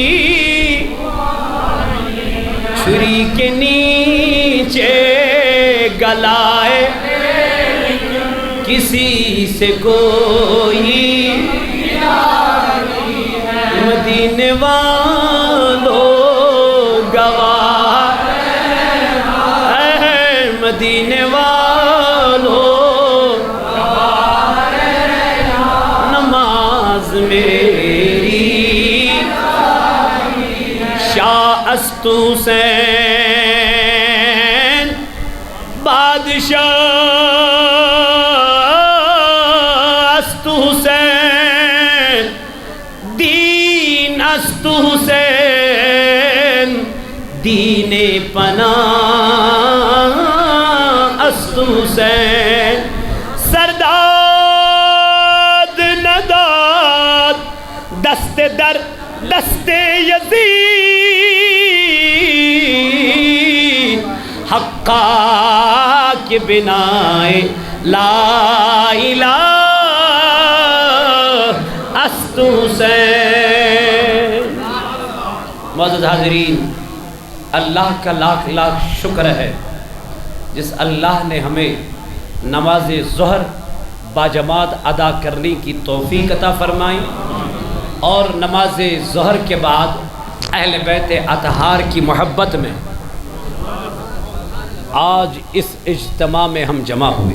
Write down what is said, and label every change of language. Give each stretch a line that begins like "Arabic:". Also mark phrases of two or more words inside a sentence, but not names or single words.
Urdu: چھری کے نیچے گلائے کسی سے کوئی مدینے والوں گواہ ہے مدینے والوں نماز میری
Persian: شاہ است حسین بادشاہ است حسین دین است حسین دین پناہ است حسین سرداد نداد دست در دست یزید حقا کے بنائے
Arabic: لا الہ
Persian: است حسین۔
Urdu: معزز حاضرین، اللہ کا لاکھ لاکھ شکر ہے جس اللہ نے ہمیں نماز ظہر باجماعت ادا کرنے کی توفیق عطا فرمائیں، اور نماز ظہر کے بعد اہل بیت اطہار کی محبت میں آج اس اجتماع میں ہم جمع ہوئے۔